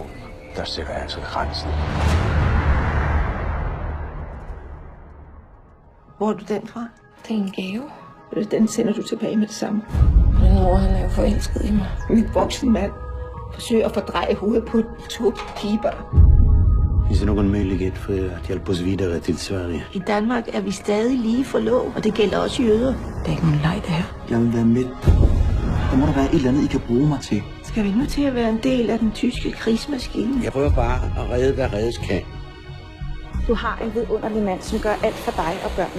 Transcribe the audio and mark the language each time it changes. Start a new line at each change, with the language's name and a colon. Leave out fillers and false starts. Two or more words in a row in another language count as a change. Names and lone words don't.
Danish: Der sætter jeg altså grænsen. Hvor er du den fra? Det er en gave. Den sender du tilbage med det samme. Min mor, han er jo forelsket i mig. Min voksen mand forsøger at fordreje hovedet på 2 piber.
Swedish: Finns det någon möjlighet för att hjälpa oss vidare till Sverige?
Danish: I Danmark er vi stadig lige forlovet, og det gælder også jøder. Det er ikke nogen leg, det her. Jeg vil være med. Der må der være et eller andet, I kan bruge mig til. Skal vi nu til at være en del af den tyske krigsmaskine? Jeg prøver bare at redde, hvad reddes kan. Du har en vidunderlig mand, som gør alt for dig og børnene.